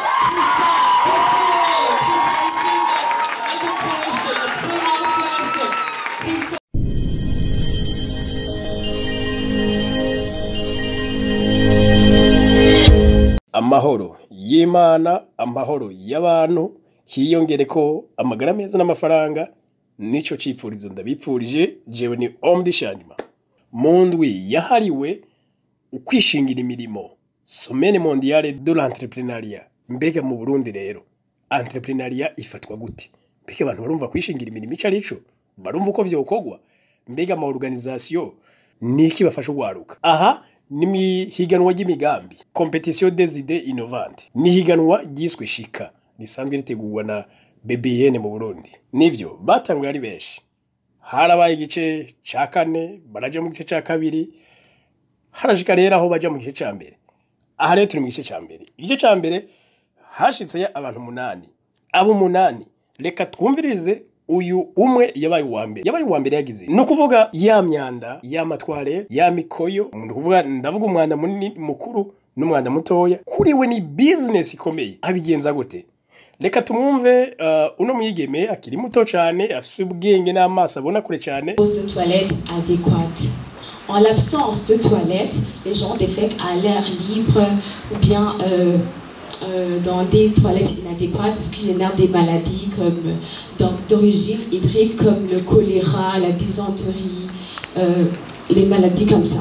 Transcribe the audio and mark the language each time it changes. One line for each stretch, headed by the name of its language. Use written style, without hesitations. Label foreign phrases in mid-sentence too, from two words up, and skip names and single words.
Rundi: Amahoro y'Imana, amahoro y'abantu, hiyongereko amagara meza n'amafaranga, nico cipfurizo ndabipfurije. Jewe ni Omdi Shanima. Mu ndwi yahariwe ukwishingira imirimo,
French: Semaine mondiale de l'entrepreneuriat.
Rundi: Mbega mu Burundi rero entrepreneuriat ifatwa gute? Mbega abantu barumva kwishingira imirimo ico arico? Barumva uko vyokogwa? Mbega ama organisation niki bafasha ugwaruka? Aha ni higanwa ry'imigambi,
French: competition des idées innovantes.
Rundi: Ni higanwa ryiswe Shika, risanzwe ritegurwa na BBN mu Burundi. Nivyo batanguye ari benshi. Harabaye igice ca kane, baraje mu gice ca kabiri, harashika rero aho baja mu gice ca mbere. Aha rero turi mu gice ca mbere. Igice ca mbere hashitse abantu 8. Abo 8 reka twumvirize uyu umwe yabaye uwa mbere. Yabaye uwa mbere yagize no kuvuga ya myanda, ya matware, ya mikoyo. Umuntu kuvuga ndavuga umwanda munini mukuru n'umwanda mutoya. Kuri we ni business ikomeye. Abigenza gute? Reka tumwumve uno mwigeme akiri muto cyane, afise ubwenge n'amaso abona kure cyane.
French: De toilettes adéquates. En l'absence de toilettes, les gens défèquent à l'air libre ou bien dans des toilettes inadéquates, ce qui génère des maladies d'origine hydrique comme le choléra, la dysenterie, les maladies comme ça.